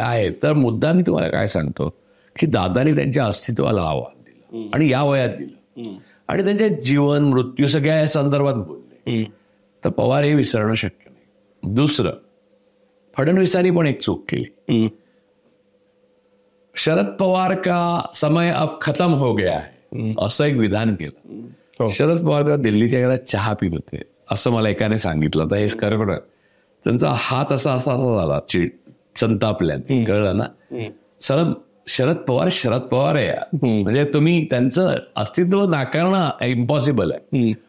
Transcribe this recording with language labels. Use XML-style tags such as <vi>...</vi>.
<mr>आहे. तर मुद्दा मी तुम्हाला काय सांगतो की दादानी त्यांच्या अस्तित्वाला आव्हान दिलं. आणि या वयात दिलं आणि त्यांच्या जीवन मृत्यू सगळ्या या संदर्भात बोलले, तर पवार हे विसरणं शक्य नाही. दुसरं, फडणवीसांनी पण एक चूक केली.</mr> <hi>शरद पवार का समय अब खतम हो गया है</hi> <mr>असं एक विधान केलं. शरद पवार तेव्हा दिल्लीच्या घरात चहा पित होते असं मला एकाने सांगितलं. तर हे खरं त्यांचा हात असा झाला संतापल्याने, कळलं ना. शरद पवार आहे यार. म्हणजे तुम्ही त्यांचं अस्तित्व नाकारणं इम्पॉसिबल आहे.</mr>